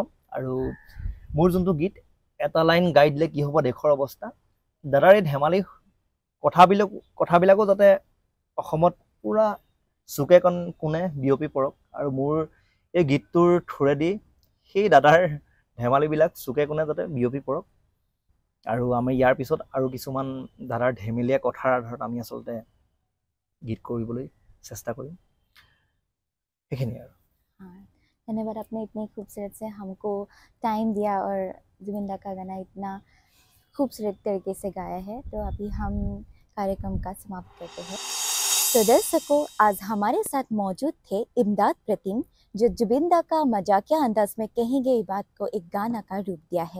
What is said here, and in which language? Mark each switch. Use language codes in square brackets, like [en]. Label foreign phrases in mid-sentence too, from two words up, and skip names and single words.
[as] আৰু মোৰ যোনটো গীত এটা লাইন গাই দিলে কি হ'ব দেশৰ অৱস্থা, দাদাৰ এই ধেমালি কথাবিলাকো যাতে অসমত পূৰা চুকে কোণে বিয়পি পৰক, আৰু মোৰ এই গীতটোৰ থ্ৰুৰেদি সেই দাদাৰ ধেমালিবিলাক চুকে কোণে যাতে বিয়পি পৰক। আৰু আমি ইয়াৰ পিছত আৰু কিছুমান দাদাৰ ধেমেলীয়া কথাৰ আধাৰত আমি আচলতে গীত কৰিবলৈ চেষ্টা কৰিম, সেইখিনিয়ে আৰু। [hi] हाँ, धन्यवाद, आपने इतनी खूबसूरत से हमको टाइम दिया और जुबिन दा का गाना इतना खूबसूरत तरीके से गाया है। तो अभी हम कार्यक्रम का समाप्त करते हैं। तो दर्शकों, आज हमारे साथ मौजूद थे इमदाद प्रतिम, जो जुबिन दा का मजाकिया अंदाज में कही गई बात को एक गाना का रूप दिया है।